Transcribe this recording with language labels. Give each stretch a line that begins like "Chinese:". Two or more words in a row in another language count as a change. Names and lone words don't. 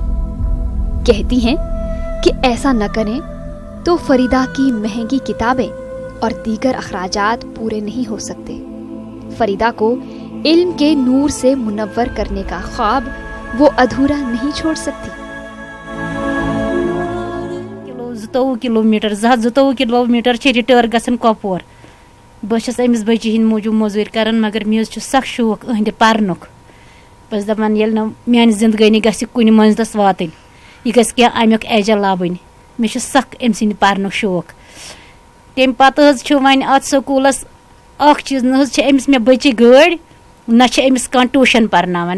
Urdu: کہتی ہیں کہ ایسا نہ کریں تو فریدہ کی مہنگی کتابیں اور دیگر اخراجات پورے نہیں ہو سکتے. فریدہ کو علم کے نور سے منور کرنے کا خواب وہ ادھورا نہیں چھوڑ سکتی.
Kashmiri: 22 کلومیٹر 22 کلومیٹر ریٹر گژھن کپور. بہٕ أمِس بچی ہٕنٛدِ موٗجوٗب موٚزوٗرۍ کران, مگر مےٚ چھُ سخ شوق أہٕنٛدِ پرنُک. بہٕ چھَس دپان ییٚلہِ نہٕ میانہِ زندگٲنی گژھِ کُنہِ منزلس واتٕنۍ, یہِ گژھِ کینٛہہ امیُک ایجل لبٕنۍ. مےٚ چھُ سخ أمۍ سٕنٛدِ پرنُک شوق. تمہِ پتہٕ حظ چھُ وۄنۍ اتھ سکوٗلس اکھ چیٖز, نہ حظ چھِ أمِس مےٚ بچی گٲڑۍ, نہ چھِ أمِس کانٛہہ ٹیوٗشن پرناوان.